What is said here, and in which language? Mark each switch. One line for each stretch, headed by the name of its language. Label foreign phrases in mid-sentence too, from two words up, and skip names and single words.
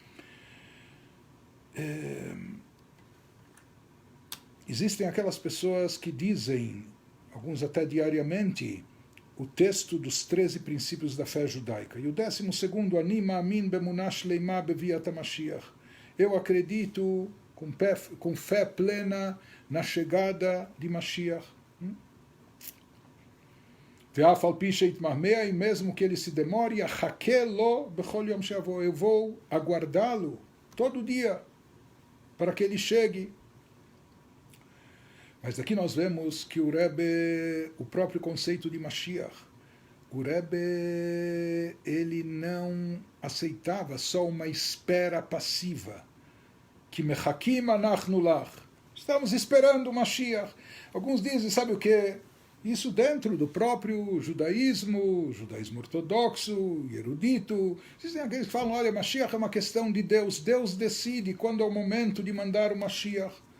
Portuguese: Existem aquelas pessoas que dizem, alguns até diariamente, o texto dos 13 princípios da fé judaica. E o 12º,
Hebrew: אני מאמין באמונה שלמה בביאת המשיח.
Portuguese: Eu acredito com fé plena na chegada de Mashiach.
Hebrew: ואף על פי שיתמהמה,
Portuguese: e mesmo que ele se demore,
Hebrew: אחכה לו בכל יום שיבוא,
Portuguese: eu vou aguardá-lo todo dia para que ele chegue. Mas aqui nós vemos que o Rebbe, o próprio conceito de Mashiach, o Rebbe, ele não aceitava só uma espera passiva, que
Hebrew: מחכים אנחנו לך,
Portuguese: estamos esperando o Mashiach. Alguns dizem, sabe o que? Isso dentro do próprio judaísmo ortodoxo, erudito. Existem aqueles que falam, olha, Mashiach é uma questão de Deus, Deus decide quando é o momento de mandar o Mashiach.